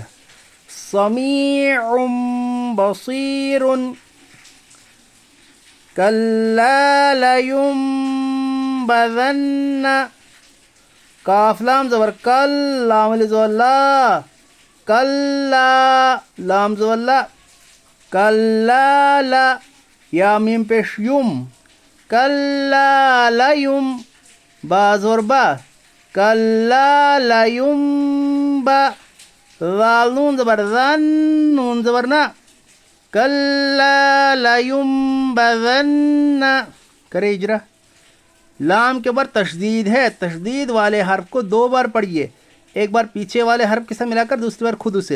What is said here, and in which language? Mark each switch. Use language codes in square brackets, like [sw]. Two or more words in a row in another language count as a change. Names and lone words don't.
[ar] سمیع بصیر، کلا لینبذن، [ur] کاف لام زبر کل، لام الف زبر لا، کلا، لام زبر لا، کلا لا، یا میم پیش یم، کلا لیم، با زبر با، کلا لینبا، ذال نون زبر ذن، نون زبر نا، [ar] کلا لینبذن۔ [ur] کرے اجرا، لام کے اوپر تشدید ہے، تشدید والے حرف کو دو بار پڑھیے، ایک بار پیچھے والے حرف کے ساتھ ملا کر، دوسری بار خود اسے۔